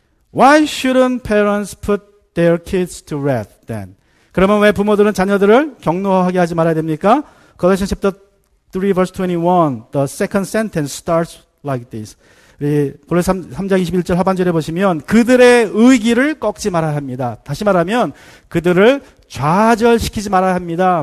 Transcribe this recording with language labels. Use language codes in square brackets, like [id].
[en] Why shouldn't parents put their kids to wrath then? [ko] 그러면 왜 부모들은 자녀들을 격노하게 하지 말아야 됩니까? [en] Galatians chapter 3 verse 21, the second sentence starts like this. [ko] 골로새 3장 21절 하반절에 보시면 그들의 의기를 꺾지 말아야 합니다. 다시 말하면 그들을 좌절시키지 말아야 합니다.